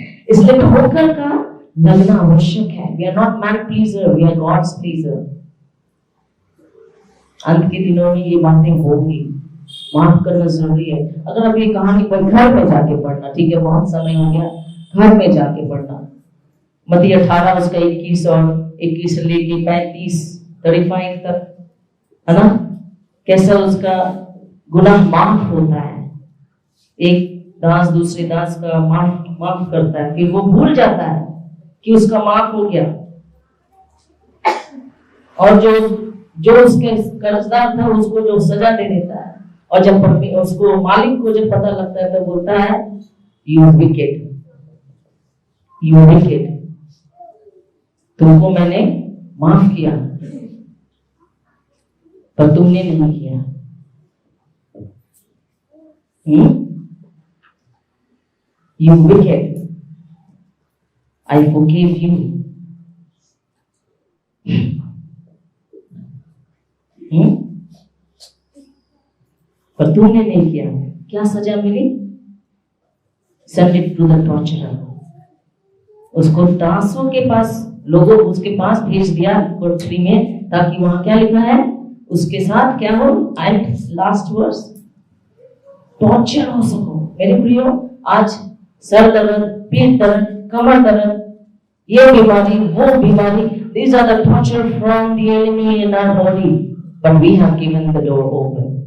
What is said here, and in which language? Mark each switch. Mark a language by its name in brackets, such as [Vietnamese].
[Hindi] इसलिए ठोकर का लगना आवश्यक है। [English] We are not man pleaser, we are God's pleaser. [Hindi] अंत के दिनों में ये बातें होंगी, माफ करना जरूरी है। अगर अब ये कहानी पर घर में जाके पढ़ना, ठीक है, बहुत समय हो गया, घर में जाके पढ़ना। मत्ती 18 उसका 21 और 21 से लेके 35 तक, है ना, कैसा उसका गुनाह माफ होता है। एक दास दूसरे दास का माफ करता है, फिर वो भूल जाता है कि उसका माफ हो गया, और जो उसके कर्जदार था उसको जो सजा दे देता है। और जब उसको मालिक को जब पता लगता है तो बोलता है, [English] you wicked, [Hindi] तुमको मैंने माफ किया पर तुमने नहीं किया। [English] You wicked, I forgave you. [Hindi] पर तूने नहीं किया। क्या सजा मिली? [English] Send it to the torturer. [Hindi] उसको दासों के पास, लोगों उसके पास भेज दिया कोठरी में, ताकि वहां क्या लिखा है उसके साथ क्या हो, [English] and last worse, [Hindi] टॉर्चर हो सको। मेरे प्रियो, आज सर दर्द, पीठ दर्द, कमर दर्द, ये बीमारी, वो बीमारी, [English] these are the torture from the enemy in our body, but we have given the door open.